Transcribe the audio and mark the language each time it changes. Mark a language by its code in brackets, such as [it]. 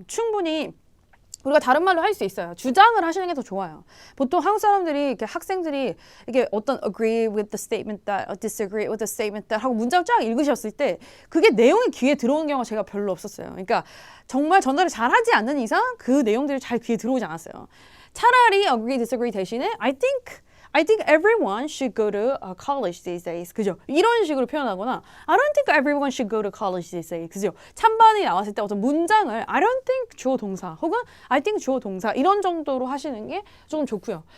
[ko] 충분히 우리가 다른 말로 할 수 있어요. 주장을 하시는 게 더 좋아요. 보통 한국 사람들이 이렇게 학생들이 이게 어떤 [en] agree with the statement that, [ko] disagree with the statement that 하고 문장을 쫙 읽으셨을 때 그게 내용이 귀에 들어오는 경우가 제가 별로 없었어요. 그러니까 정말 전달을 잘하지 않는 이상 그 내용들이 잘 귀에 들어오지 않았어요. [en] 차라리 agree, disagree 대신에 I think everyone should go to college these days. [ko] 그죠? 이런 식으로 표현하거나 [en] I don't think everyone should go to college these days. [ko] 그죠? 찬반이 나왔을 때 어떤 문장을 I don't think 주어 동사 혹은 I think 주어 동사 이런 정도로 하시는 게 조금 좋고요.